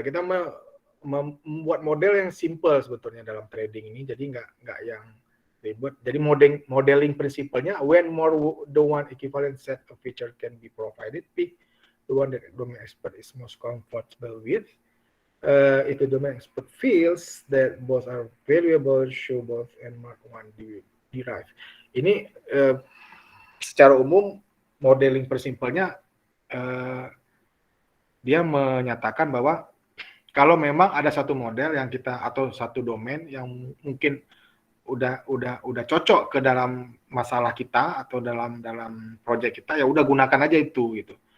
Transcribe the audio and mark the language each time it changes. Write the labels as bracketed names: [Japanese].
[Indonesian] Kita membuat model yang simple sebetulnya dalam trading ini. Jadi nggak yang ribet. [English] Jadi modeling prinsipalnya, when more the one equivalent set of feature can be provided, pick the one that the domain expert is most comfortable with. If the domain expert feels that both are valuable, show both and mark one derive. [Indonesian] Ini secara umum modeling persimpelnya dia menyatakan bahwa kalau memang ada satu model yang kita, atau satu domain yang mungkin udah cocok ke dalam masalah kita atau dalam proyek kita, ya udah gunakan aja itu gitu.